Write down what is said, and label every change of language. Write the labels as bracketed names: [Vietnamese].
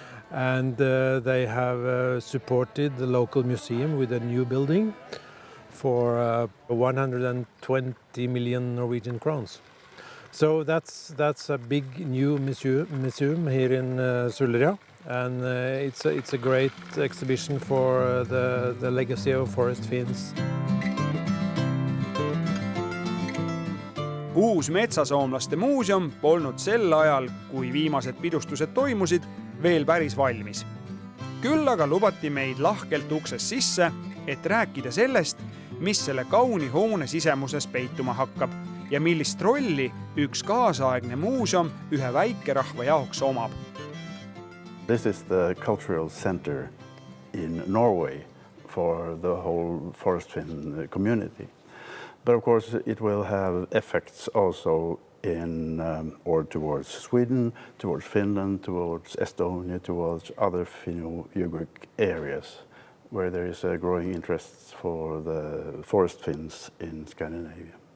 [English] And they have supported the local museum with a new building for 120 million Norwegian crowns. So that's a big new museum here in Sullerøya, and it's a great exhibition for the legacy of Forest Finns. [Estonian] Uus metsasoomlaste muuseum polnud sel ajal, kui viimased pidustused toimusid, veel päris valmis. Küll aga lubati meid lahkelt uksest sisse, et rääkida sellest, mis selle kauni hoone sisemuses peituma hakkab ja millist rolli üks kaasaegne muuseum ühe väikerahva jaoks omab. [English] This is the cultural center in Norway for the whole Forest Finn community. But of course it will have effects also in or towards Sweden, towards Finland, towards Estonia, towards other Finno-Ugric areas where there is a growing interest for the Forest Finns in Scandinavia.